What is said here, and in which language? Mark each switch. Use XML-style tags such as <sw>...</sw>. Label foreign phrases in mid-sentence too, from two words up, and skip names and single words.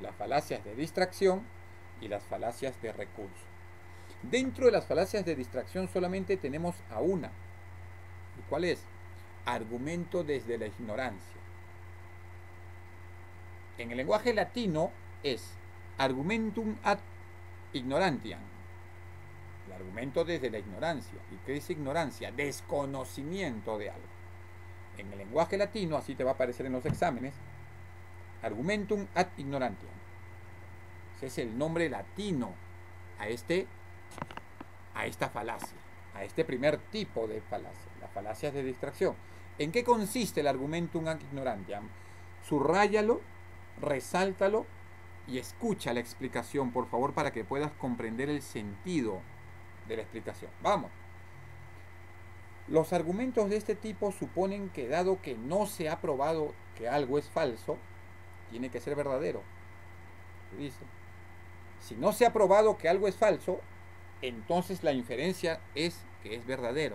<es>Las falacias de distracción y las falacias de recurso. Dentro de las falacias de distracción solamente tenemos a una. ¿Y cuál es? Argumento desde la ignorancia. En el lenguaje latino es</es> <la>argumentum ad ignorantiam.</la> <es>El argumento desde la ignorancia. ¿Y qué es ignorancia? Desconocimiento de algo. En el lenguaje latino, así te va a aparecer en los exámenes,</es> <la>argumentum ad ignorantiam.</la> <es>Ese es el nombre latino a esta falacia, a este primer tipo de falacia, las falacias de distracción. ¿En qué consiste el</es> <la>argumentum ad ignorantiam?</la> <es>Subrayalo, resáltalo y escucha la explicación, por favor, para que puedas comprender el sentido de la explicación. Vamos. Los argumentos de este tipo suponen que, dado que no se ha probado que algo es falso, tiene que ser verdadero. Dice, si no se ha probado que algo es falso, entonces la inferencia es que es verdadero.</es>